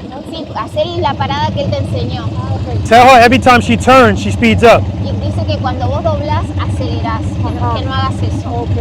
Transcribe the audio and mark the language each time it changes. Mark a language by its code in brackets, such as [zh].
[es] Sí, hacer la parada que él te enseñó. [en] Tell her every time she turns, she speeds up. [es] Y dice que cuando vos doblas, acelerás, que no hagas eso.